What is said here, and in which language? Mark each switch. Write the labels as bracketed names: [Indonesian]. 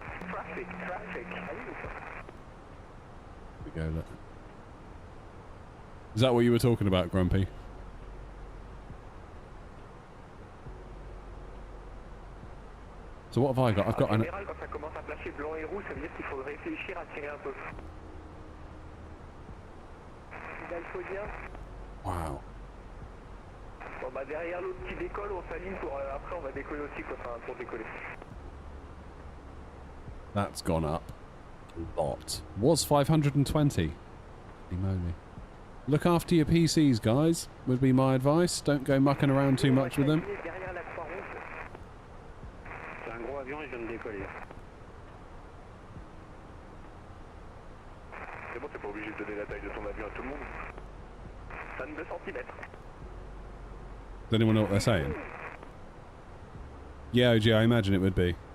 [English] Traffic. Here we go, look. Is that what you were talking about, Grumpy? So what have I got? I've got an... [French] Quand ça commence à flasher blanc et rouge, ça veut dire qu'il faut réfléchir à tirer un peu. Il faut bien. Wow. Bon bah derrière l'autre qui décolle, on s'aligne pour après on va décoller aussi quoi, enfin pour décoller. [English] That's gone up a lot. Was 520. Holy moly. Look after your PCs, guys, would be my advice. Don't go mucking around too much with them. [French] Derrière la croix rouge. C'est un gros avion et je viens de décoller. C'est bon, t'es pas obligé de donner la taille de ton avion à tout le monde. 22 cm. [English] Does anyone know what they're saying? Yeah, OG, I imagine it would be.